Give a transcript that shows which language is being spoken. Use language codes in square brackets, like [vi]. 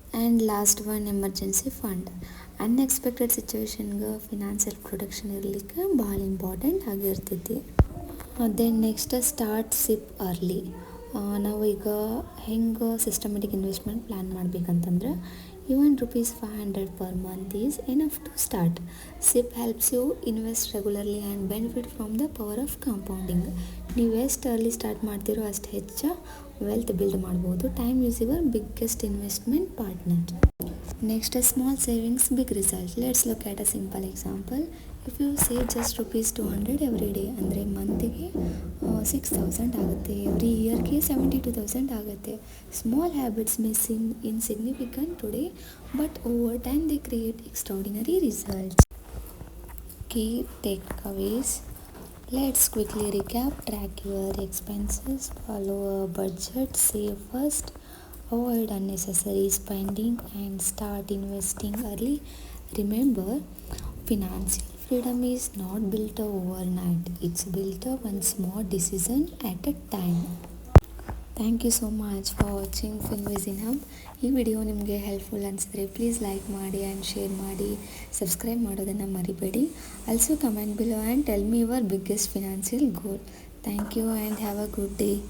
[kn] And last one emergency fund. Unexpected ಸಿಚುವೇಶನ್ಗೆ financial protection ಇರಲಿಕ್ಕೆ ಭಾಳ important ಆಗಿರ್ತೈತಿ. [en] Then next start SIP early. [kn] ನಾವು ಈಗ ಹೆಂಗೆ systematic investment plan ಮಾಡಬೇಕಂತಂದ್ರೆ [en] even ₹500 per month is enough to start. SIP helps you invest regularly and benefit from the power of compounding. [kn] ನೀವು ಎಷ್ಟು early start ಮಾಡ್ತೀರೋ ಅಷ್ಟು ಹೆಚ್ಚು ವೆಲ್ತ್ ಬಿಲ್ಡ್ ಮಾಡ್ಬೋದು. [en] Time is your biggest investment partner. Next small savings big result. Let's look at a simple example. If you save just ₹200 every day [kn] ಅಂದರೆ ಮಂತಿಗೆ 6,000 ಆಗುತ್ತೆ. Every ಇಯರ್ಗೆ 72,000 ಆಗುತ್ತೆ. [en] Small habits may seem insignificant today but over time they create extraordinary results. Key takeaways. Let's quickly recap. Track your expenses, follow a budget, save first, avoid unnecessary spending and start investing early. Remember, financial freedom is not built overnight. It's built one small decision at a time. Thank you so much for watching Finvision Hub. [kn] ಈ video ನಿಮಗೆ helpful ಅನಿಸಿದ್ರೆ please like ಮಾಡಿ and share ಮಾಡಿ, subscribe ಮಾಡೋದನ್ನು ಮರಿಬೇಡಿ. [en] Also comment below and tell me your biggest financial goal. Thank you and have a good day.